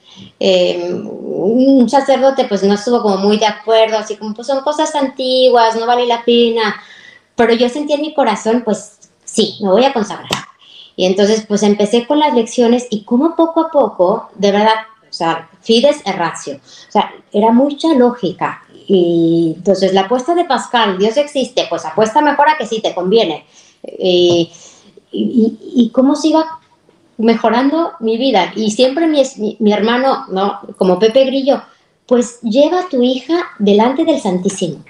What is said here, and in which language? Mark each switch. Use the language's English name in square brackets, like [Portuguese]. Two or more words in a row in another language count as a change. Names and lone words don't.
[Spanish] Un sacerdote pues no estuvo como muy de acuerdo, así como pues son cosas antiguas, no vale la pena. Pero yo sentí en mi corazón, pues sí, me voy a consagrar. Y entonces pues empecé con las lecciones y como poco a poco, de verdad, o sea, [Latin] fides et ratio, [Spanish] o sea, era mucha lógica. Y entonces la apuesta de Pascal, Dios existe, pues apuesta mejor a que sí, te conviene. Y cómo se iba mejorando mi vida. Y siempre mi hermano, ¿no? Como Pepe Grillo, pues lleva a tu hija delante del Santísimo.